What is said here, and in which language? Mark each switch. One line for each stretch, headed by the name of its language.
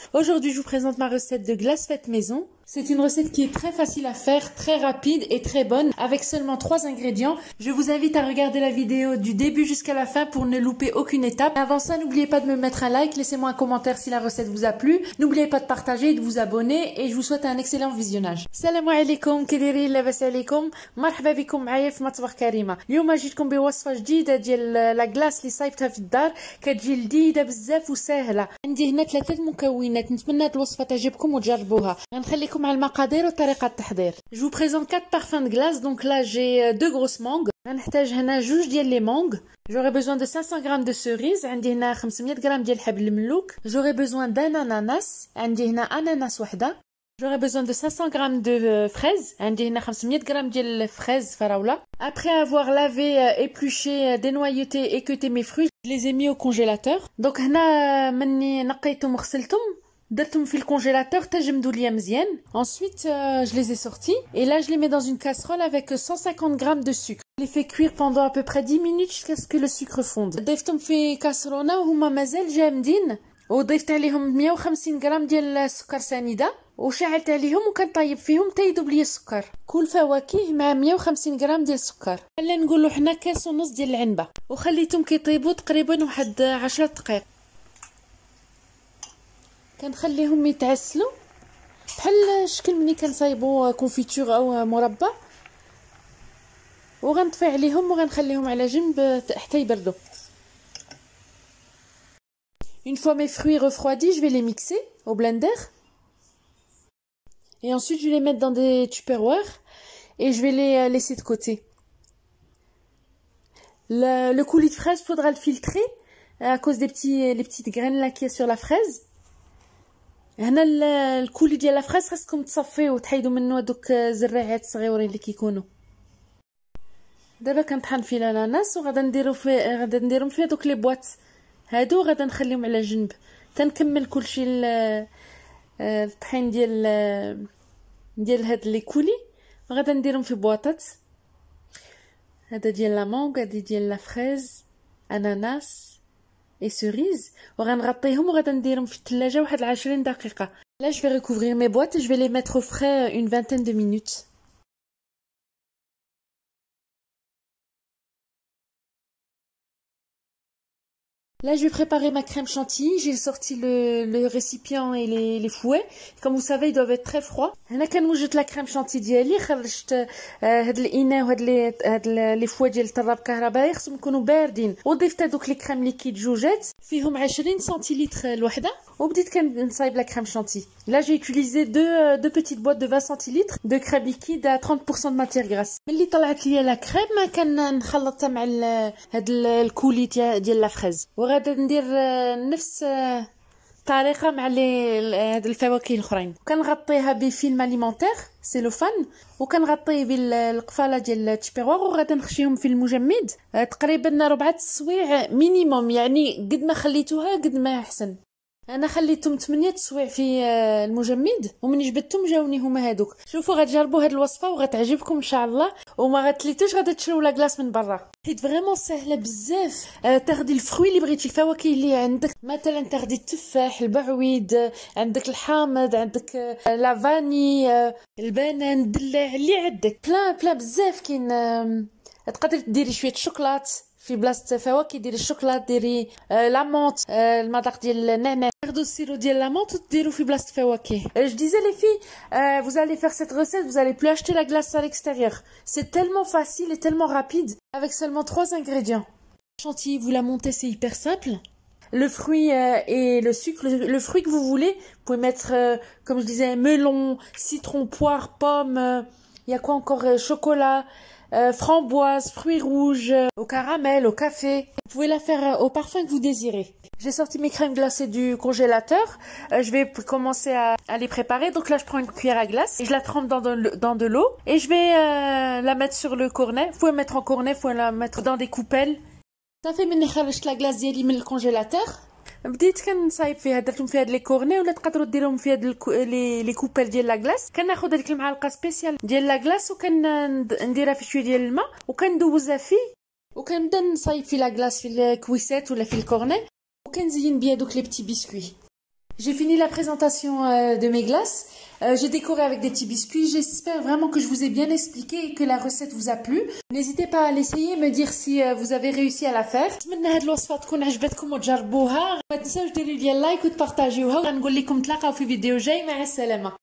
French: Aujourd'hui, je vous présente ma recette de glace faite maison. C'est une recette qui est très facile à faire, très rapide et très bonne, avec seulement 3 ingrédients. Je vous invite à regarder la vidéo du début jusqu'à la fin pour ne louper aucune étape. Avant ça, n'oubliez pas de me mettre un like, laissez-moi un commentaire si la recette vous a plu. N'oubliez pas de partager et de vous abonner et je vous souhaite un excellent visionnage.
Arabic: Salam alaikum, كديرين لاباس عليكم مرحبا بكم معايا في مطبخ كريمه. اليوم جيتكم بوصفه جديده ديال لا غلاس اللي صايبتها في الدار، كتجي لذيذه بزاف وسهله. عندي هنا 3 مكونات، نتمنى هاد الوصفه تعجبكم وتجربوها. غنخليكم على المقادير وطريقه التحضير.
French: Je vous présente 4 parfums de glace. Donc là j'ai 2 grosses mangues.
Arabic: غنحتاج هنا 2 ديال لي مانغ.
French: J'aurai besoin de 500 g de cerises.
Arabic: عندي هنا 500 g ديال الحبل الملوك.
French: J'aurai besoin d'un ananas.
Arabic: عندي هنا اناناس وحده.
French: J'aurai besoin de 500 g de fraises.
Arabic: عندي هنا 500 g ديال الفريز فراوله.
French: Après avoir lavé, épluché, dénoyauté et cueilli mes fruits, je les ai mis au congélateur.
Arabic: Donc هنا مني نقيتهم وغسلتهم درتهم في الكونجيلاتور تجمدوا ليا مزيان.
French: Ensuite je les ai sortis et là je les mets dans une casserole avec 150 g de sucre. Je les fais cuire pendant à peu près 10 minutes jusqu'à ce que le sucre fonde.
Arabic: ضيفتهم في كاسرونه وهما مازال جامدين وضيفت عليهم 150 g ديال السكر سنيده وشعلت عليهم وكنطيب فيهم حتى يذوب لي السكر. كل فواكه مع 150 g ديال السكر. خلينا نقولوا حنا كاس ونص ديال العنبه وخليتهم كيطيبوا تقريبا واحد 10 دقائق. كنخليهم يتعسلوا بحال الشكل ملي كنصايبوا كونفيتور او مربى وغنطفي عليهم وغنخليهم على جنب حتى يبردوا.
French: Une fois mes fruits refroidis, je vais les mixer au blender. Et ensuite, je vais les mettre dans des tupperwares et je vais les laisser de côté. Le coulis de fraise, faudra le filtrer à cause des les petites graines là qu'il y a sur la fraise.
Arabic: هنا الكولي ديال لا فريز خاصكم تصفيو وتحيدوا منه هذوك الزريعات الصغيورين اللي كيكونوا. دابا كنطحن فيه الاناناس وغادا نديرهم فيه دوك لي بواط هادو غادا نخليهم على جنب تنكمل كلشي الطحين ديال هاد لي كولي غادا نديرهم في بواطات. هذا ديال لا مانغ، هذا ديال لا فريز، اناناس
French: et cerises
Arabic: وغنغطيهم وغادا نديرهم في الثلاجه واحد 20 دقيقه.
French: Là je vais recouvrir mes boîtes et je vais les mettre au frais une vingtaine de minutes. Là, je vais préparer ma crème chantilly. J'ai sorti le récipient et les fouets. Comme vous savez, ils doivent être très froids.
Arabic: هنا كنوجد la crème chantilly ديالي. خرجت هاد الاناء وهاد لي فوا ديال الطراب كهربائي خصهم يكونوا باردين. وضفت هذوك لي كريم ليكيد جوجات فيهم 20 سنتيلتر الوحده وبديت كنصايب la crème chantilly.
French: Là, j'ai utilisé deux petites boîtes de 20 centilitres de crème liquide à 30% de matière grasse.
Arabic: ملي طلعت ليا لا كريم كنخلطها مع هاد الكولي ديال لا فريز. غادا ندير نفس الطريقه مع هاد الفواكه الاخرين. كنغطيها بفيلم اليمونتير سيلوفان وكنغطيه بالقفاله ديال التشبيروار وغادا نخشيهم في المجمد تقريبا 4 تسويع مينيموم. يعني قد ما خليتوها قد ما احسن. انا خليتهم 8 تسويع في المجمد ومن جبدتهم جاوني هما هادوك. شوفوا غتجربوا هاد الوصفه وغتعجبكم ان شاء الله وما غتليتوش غادا تشريو لا كلاص من برا. حيت فريمون سهله بزاف. تاخدي الفروي اللي بغيتي، الفواكه اللي عندك، مثلا تاخدي التفاح، البعويد، عندك الحامض، عندك لا فاني، البنان، الدلاع اللي عندك بلا بزاف. كاين تقدري ديري شويه شوكولات في بلاصه فواكه، ديري الشوكولات، ديري لامونت، المذاق ديال النعناع، تاخذوا السيرو ديال لامونت وتديروا في بلاصه فواكه.
French: Je disais les filles, vous allez faire cette recette, vous allez plus acheter la glace à l'extérieur. C'est tellement facile et tellement rapide avec seulement 3 ingrédients. Chantilly, vous la montez, c'est hyper simple. Le fruit et le sucre, le fruit que vous voulez, vous pouvez mettre comme je disais melon, citron, poire, pomme, il y a quoi encore, chocolat, framboise, fruits rouges, au caramel, au café. Vous pouvez la faire au parfum que vous désirez. J'ai sorti mes crèmes glacées du congélateur. Je vais commencer à les préparer. Donc là, je prends une cuillère à glace et je la trempe dans de l'eau et je vais la mettre sur le cornet. Vous pouvez mettre en cornet, vous pouvez la mettre dans des coupelles. Ça fait
Arabic: مني خرجت la glace ديالي من الكونجيلاتور. بديت كنصايب فيها، درتهم فيها هاد لي كورني ولا تقدروا ديروهم فيها لي كوبال ديال لا كلاص. كناخذ هذيك المعلقه سبيسيال ديال لا كلاص وكنديرها في شويه ديال الماء وكندوزها فيه وكنبدا نصايب في لا glace في الكويسات ولا في الكورني وكنزين بيها دوك لي بتي بسكوي.
French: J'ai fini la présentation de mes glaces. J'ai décoré avec des petits biscuits. J'espère vraiment que je vous ai bien expliqué et que la recette vous a plu. N'hésitez pas à l'essayer, me dire si vous avez réussi à la faire.
Arabic: نتمنى هاد الوصفة تكون عجبتكم وتجربوها. ما تنساوش ديروا لي لايك وتبارطاجيوها. غنقول لكم تلاقاو في فيديو جاي. مع السلامة.